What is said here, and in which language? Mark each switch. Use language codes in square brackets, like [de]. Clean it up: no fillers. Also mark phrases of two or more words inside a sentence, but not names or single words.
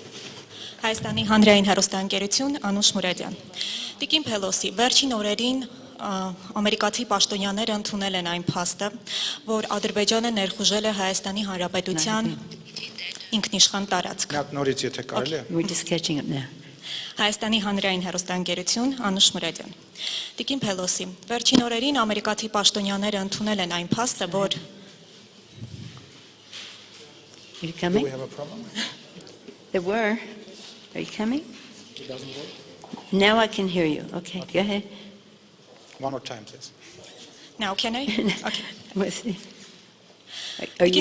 [hy] Հայաստանի Հանրային հեռուստաընկերություն, Անուշ Մուրադյան։ Տիկին Փելոսի, վերջին օրերին ամերիկացի պաշտոնյաները ընդունել են այն փաստը, որ Ադրբեջանը ներխուժել է Հայաստանի Հանրապետության ինքնիշխան տարածք։ Նորից եթե կարելի է։ [en] We're just catching up now. [hy] Հայաստանի Հանրային հեռուստաընկերություն, Անուշ Մուրադյան։ Տիկին Փելոսի, վերջին օրերին ամերիկացի պաշտոնյաները ընդունել են այն փաստը, որ [en] Are you Do coming? we have a problem? There were. Are you coming? It doesn't work? Now I can hear you. Okay, go ahead. One more time, please. now can I? Okay. We'll see. Are you